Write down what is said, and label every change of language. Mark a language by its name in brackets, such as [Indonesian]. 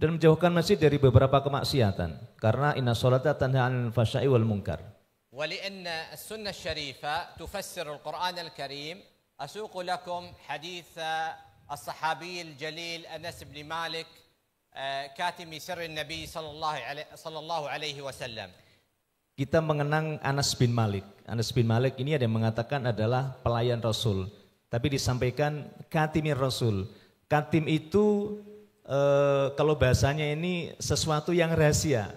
[Indonesian] Dan menjauhkan masjid dari beberapa kemaksiatan, karena [Arabic] inna sholata tanha 'anil fahsya'i wal munkar. ولأن السنة الشريفة تفسر القرآن الكريم أسوق لكم حديث الصحابي الجليل أنس بن مالك كاتم سر النبي صلى الله عليه وسلم. [Indonesian] Kita mengenang Anas bin Malik. Anas bin Malik ini ada yang mengatakan adalah pelayan Rasul. Tapi disampaikan katimir Rasul. Katim itu kalau bahasanya ini sesuatu yang rahasia.